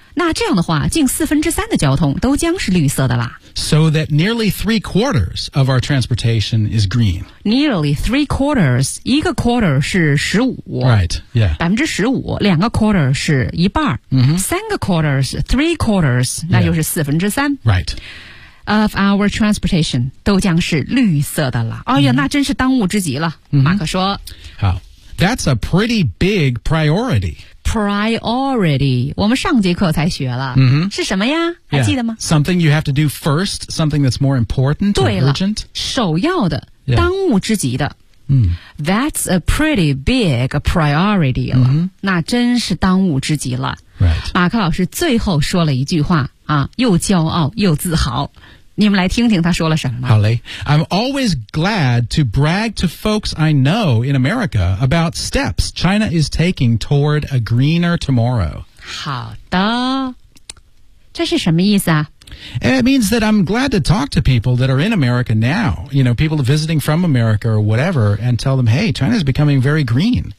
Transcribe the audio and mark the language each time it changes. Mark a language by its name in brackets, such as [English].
[Chinese] 那这样的话近3/4的交通都将是绿色的啦。 [English] So that nearly 3/4 of our transportation is green. Nearly 3/4. [Chinese] 一个 quarter 是15%. [English] Right, yeah. [Chinese] 15%. 两个 quarter 是一半。 [English] Mm-hmm. [Chinese] 三个 quarter 是 3/4. 那就是3/4. [English] Right. Of our transportation [Chinese] 都将是绿色的了。哎呀、mm-hmm. 那真是当务之急了。Mm-hmm. 马克说。好。 [English] That's a pretty big priority. [Chinese] Priority. 我们上节课才学了、 [English] mm-hmm. [Chinese] 是什么呀还记得吗、 [English] yeah. Something you have to do first. Something that's more important or urgent. [Chinese] 首要的、yeah. 当务之急的、 [English] mm. That's a pretty big priority、 mm-hmm. [Chinese] 了那真是当务之急了、 [English] right. [Chinese] 马克老师最后说了一句话、啊、又骄傲又自豪你们来听听他说了什么好嘞 [English] I'm always glad to brag to folks I know in America about steps China is taking toward a greener tomorrow [Chinese] 好的这是什么意思啊 [English] It means that I'm glad to talk to people that are in America now, you know, people visiting from America or whatever, and tell them, hey, China's becoming very green.